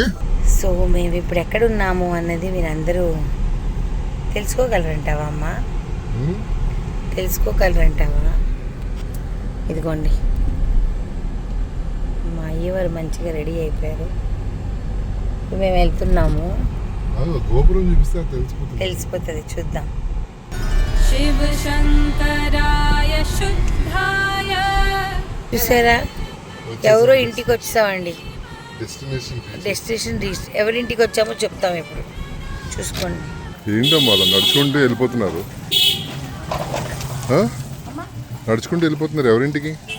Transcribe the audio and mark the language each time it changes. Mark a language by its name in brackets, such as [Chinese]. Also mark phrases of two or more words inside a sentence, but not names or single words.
[Telugu] సో మేము ఇప్పుడు ఎక్కడున్నాము అన్నది మీరందరూ తెలుసుకోగలరంటావా అమ్మా? తెలుసుకోగలరంటావా? ఇదిగోండి మా అయ్యవారు మంచిగా రెడీ అయిపోయారు. మేము వెళ్తున్నాము. గోపురం చూపిస్తే తెలిసిపోతుంది. చూద్దాం. [Sanskrit] शिव शंकराय शुद्धाय. [Telugu] చూసారా, ఎవరో ఇంటికి వచ్చామండి. [English] destination reach. [Telugu] ఎవరింటికి వచ్చామో చెప్తాం ఇప్పుడు. చూసుకోండి. ఏంటమ్మా అలా నడుచుకుంటూ వెళ్ళిపోతున్నారు? నడుచుకుంటూ వెళ్ళిపోతున్నారు ఎవరింటికి?